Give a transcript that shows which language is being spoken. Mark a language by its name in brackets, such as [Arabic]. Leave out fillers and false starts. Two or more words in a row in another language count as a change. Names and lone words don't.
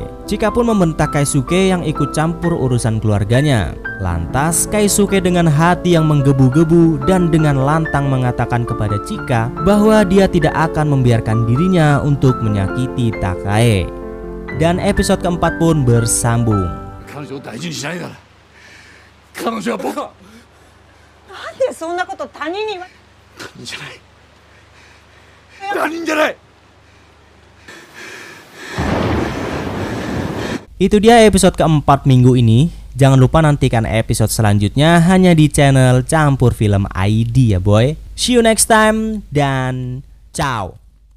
[Indonesian] Chika pun membentak Keisuke yang ikut campur urusan keluarganya. Lantas Keisuke dengan hati yang menggebu-gebu dan dengan lantang mengatakan kepada Chika bahwa dia tidak akan membiarkan dirinya untuk menyakiti Takae. Dan episode keempat pun bersambung. [Japanese] 彼女を大事にしないなら彼女は僕はなんでそんなこと他人に言わ他人じゃない他人じゃない。 [Indonesian] Itu dia episode keempat minggu ini. Jangan lupa nantikan episode selanjutnya hanya di channel Campur Film ID ya boy. [English] See you next time dan ciao.